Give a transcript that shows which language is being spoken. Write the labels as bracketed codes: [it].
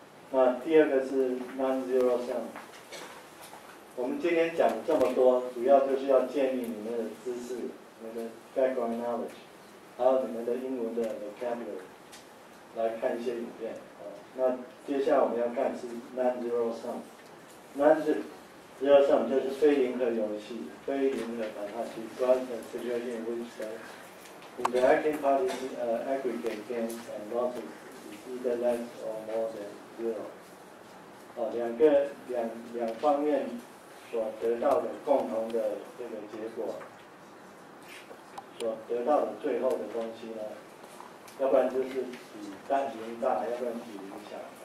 [zh] 那第二个是 non-zero sum。我们今天讲这么多，主要就是要建立你们的知识，你们的 background knowledge， 还有你们的英文的 vocabulary， 来看一些影片。那接下来我们要看是 non-zero sum。Zero sum 就是非零和游戏，非零和谈判。 [en] Describe a situation in which the interacting parties aggregate gains and losses is either less or more than zero。 [zh] 两方面所得到的共同的这个结果，所得到的最后的东西呢，要不然就是比零大，要不然比零小。